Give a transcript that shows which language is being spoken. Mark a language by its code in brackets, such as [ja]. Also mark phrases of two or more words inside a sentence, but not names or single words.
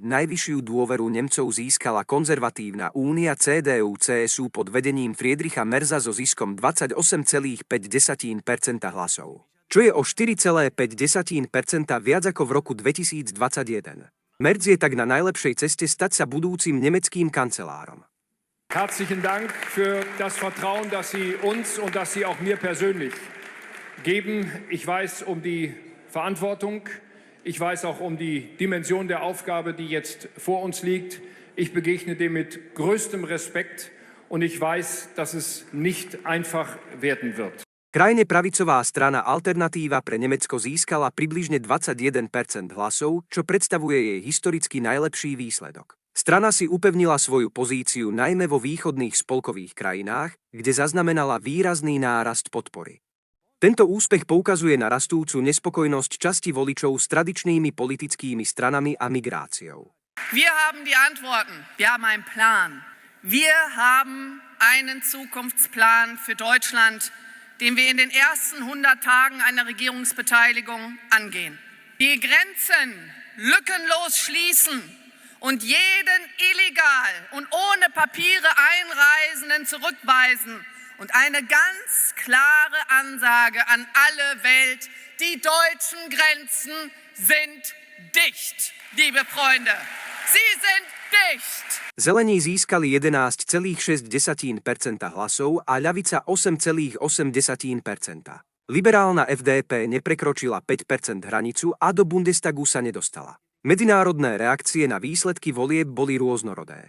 [sk] Najvyššiu dôveru Nemcov získala konzervatívna únia CDU-CSU pod vedením Friedricha Merza so ziskom 28,5% hlasov, čo je o 4,5% viac ako v roku 2021. Merz je tak na najlepšej ceste stať sa budúcim nemeckým kancelárom. [de] Herzlichen Dank für das Vertrauen, das Sie uns und das Sie auch mir persönlich geben. Ich weiß um die Verantwortung. Ich weiß auch um die Dimension der Aufgabe, die jetzt vor uns liegt. Ich begegne dem mit größtem Respekt und ich weiß, dass es nicht einfach werden wird. [sk] Krajne pravicová strana Alternatíva pre Nemecko získala približne 21% hlasov, čo predstavuje jej historicky najlepší výsledok. Strana si upevnila svoju pozíciu najmä vo východných spolkových krajinách, kde zaznamenala výrazný nárast podpory. Tento úspech poukazuje na rastúcu nespokojnosť časti voličov s tradičnými politickými stranami a migráciou. [de] Wir haben die Antworten. Wir haben einen Plan. Wir haben einen Zukunftsplan für Deutschland, den wir in den ersten 100 Tagen einer Regierungsbeteiligung angehen. Die Grenzen lückenlos schließen und jeden illegal und ohne Papiere Einreisenden zurückweisen und eine ganz klare Ansage an alle Welt: Die deutschen Grenzen sind dicht, liebe Freunde. Sie sind dicht. [sk] Zelení získali 11,6% hlasov a ľavica 8,8%. Liberálna FDP neprekročila 5% hranicu a do Bundestagu sa nedostala. Medzinárodné reakcie na výsledky volieb boli rôznorodé.